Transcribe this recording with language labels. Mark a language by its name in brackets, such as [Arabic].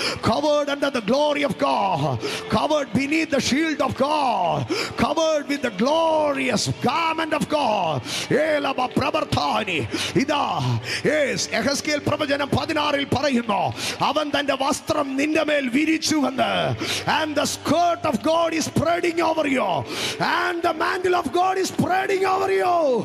[English] Covered under the glory of God, covered beneath the shield of God, covered with the glorious garment of God. ഏലബ പ്രവർത്താനി [Malayalam] ഇതാ യെഹെസ്കേൽ പ്രവചനം 16 പറയുന്നു, അവൻ തന്റെ വസ്ത്രം നിന്റെ മേൽ വിരിച്ചുവെന്ന്. [English] And the skirt of God is spreading over you, and the mantle of God is spreading over you.